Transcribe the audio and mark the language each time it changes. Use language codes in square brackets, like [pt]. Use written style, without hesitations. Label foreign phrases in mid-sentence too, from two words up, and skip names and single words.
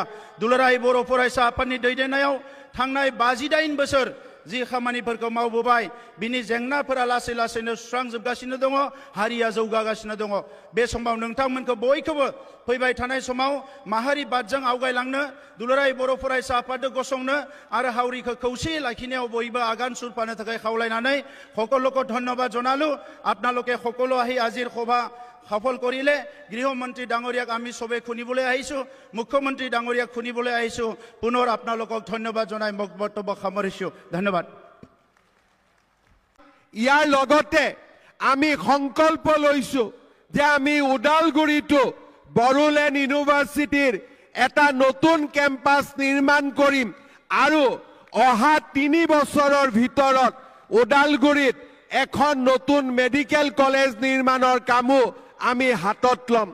[brx] दुलाराय बर' फरायसा आफादनि दैदेननायाव थांनाय 58 बोसोर जि खामानिफोरखौ मावबोबाय बिनि जेंनाफोरा लासै लासैनो सुस्रांजोबगासिनो दङ, हारिया जौगागासिनो दङ। बे समाव नोंथांमोनखौ बयखौबो फैबाय थानाय समाव माहारि बादजों आवगायलांनो, दुलाराय बर' फरायसा आफादखौ गसंनो आरो हावरिखौ खौसेयै लाखिनायाव बयबो आगान सुरफानो थाखाय खावलायनानै [as] সকলোকে ধন্যবাদ জনালো। আপোনালোকে সকলো আহি আজিৰ সভা সফল কৰিলে। গৃহমন্ত্ৰী ডাঙৰীয়াক আমি সবে শুনিবলৈ আহিছোঁ, মুখ্যমন্ত্ৰী ডাঙৰীয়াক শুনিবলৈ আহিছোঁ। পুনৰ আপোনালোকক ধন্যবাদ জনাই মোক বক্তব্য সামৰিছোঁ। ধন্যবাদ। ইয়াৰ লগতে আমি সংকল্প লৈছোঁ যে আমি ওদালগুৰিতো বড়োলেণ্ড ইউনিভাৰ্চিটিৰ এটা নতুন কেম্পাছ নিৰ্মাণ কৰিম আৰু অহা 3 বছৰৰ ভিতৰত ওদালগুৰিত এখন নতুন মেডিকেল কলেজ নিৰ্মাণৰ কামো আমি হাতত ল'ম।